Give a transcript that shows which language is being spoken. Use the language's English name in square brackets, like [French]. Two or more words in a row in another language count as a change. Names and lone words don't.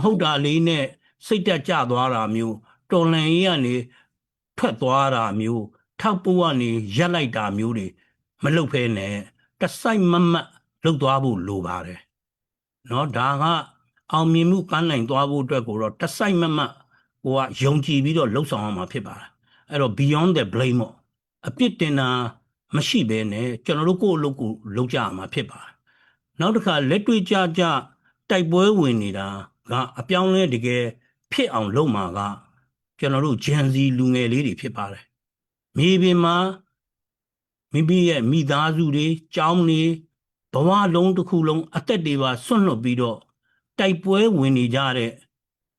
[Burmese] ဟုတ်တာလေးနဲ့စိတ်တက်ကြသွားတာမျိုးတော်လှန်ရေးကနေထွက်သွားတာမျိုးထောက်ပို့ကနေရက်လိုက်တာမျိုးတွေမလုပ်ဖဲနဲ့တစိုက်မမ တ်လုပ်သွားဖို့လိုပါတယ်เนาะဒါကအောင်မြင်မှုပန်းနိုင်သွားဖို့အတွက်ကိုတော့တစိုက်မမတ်ကိုကယုံ ကြည်ပြီးတော့လှုပ်ဆောင်ရမှာဖြစ်ပါတယ်အဲ့တော့ [English] beyond the blame [Burmese] ပေါ့အပြစ်တင်တာမရှိဘဲနဲ့ကျွန်တော်တို့ကိုယ့်အလုပ်ကိုလုပ်ကြရမှာဖြစ်ပါတယ်နောက်တစ်ခါလက်တွေ့ကြတိုက်ပွဲဝင်နေတာကအပြောင်းလဲတကယ်ဖြစ်အောင်လုပ်မှာကကျွန်တော်တို့ Gen Z လူငယ်လေးတွေဖြစ်ပါတယ်မြေပြင်မှာမိမိရဲ့မိသားစုတွေကျောင်းတွေဘဝလုံးတစ်ခုလုံးအသက်တွေပါဆွန့်လွတ်ပြီးတော့တိုက်ပွဲဝင်နေကြတဲ့